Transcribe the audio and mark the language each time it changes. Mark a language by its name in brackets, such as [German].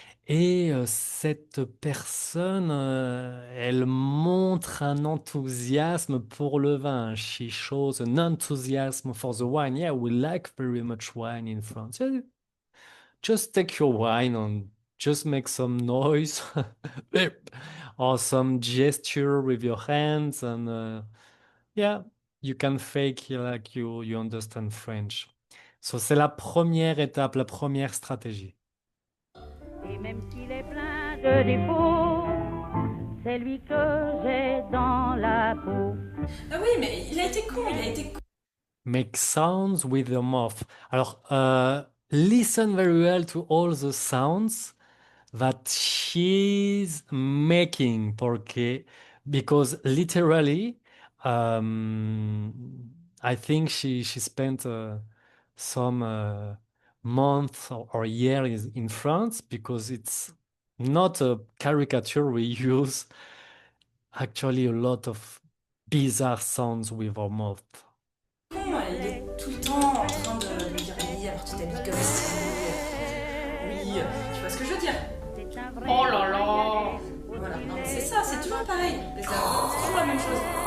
[French] Et cette personne, elle montre un enthousiasme pour le vin. [English] She shows an enthusiasm for the wine. Yeah, we like very much wine in France. Yeah, just take your wine and just make some noise or some gesture with your hands and yeah, you can fake like you understand French. So [French] c'est la première étape, la première stratégie. Et même s'il est plein de défauts, c'est lui que j'ai dans la peau. Ah oui, mais il a été con, il a été con. [English] Make sounds with your mouth. [French] Alors, [English] listen very well to all the sounds that she's making, because literally, um, I think she spent some months or years in France because it's not a caricature. We use actually a lot of bizarre sounds with our mouth. [French] Il est tout le temps en train de lui dire oui, alors tu t'habilles comme si... Oui, tu vois ce que je veux dire. Oh là là. Voilà, non, c'est ça, c'est toujours pareil. C'est toujours la même chose.